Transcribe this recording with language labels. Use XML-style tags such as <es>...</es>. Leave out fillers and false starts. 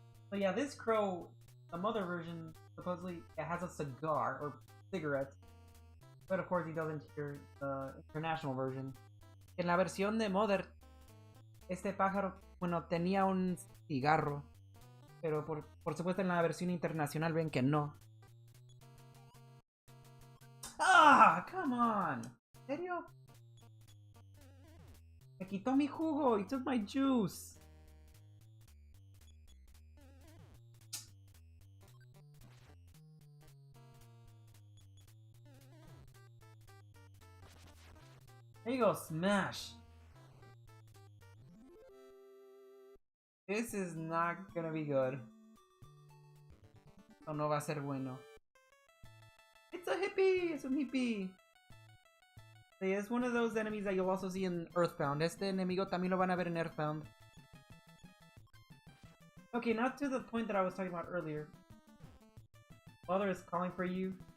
<en>So yeah, this crow, the Mother version, supposedly has a cigar or cigarette, but of course he doesn't hear the international version.</en> <es>En la versión de Mother, este pájaro, bueno, tenía un cigarro, pero por supuesto en la versión internacional ven que no.</es> <en>Ah, come on.</en> <es>¿En serio? Me quitó mi jugo.</es> <en>He took my juice. There you go, smash. This is not gonna be good.</en> <es>O no va a ser bueno.</es> <en>It's a hippie! It's a hippie!</en> <es>Sí, es</es> <en>one of those enemies that you'll also see in Earthbound.</en> <es>Este enemigo también lo van a ver en Earthbound.</es> <en>Okay, not to the point that I was talking about earlier. Mother is calling for you.</en>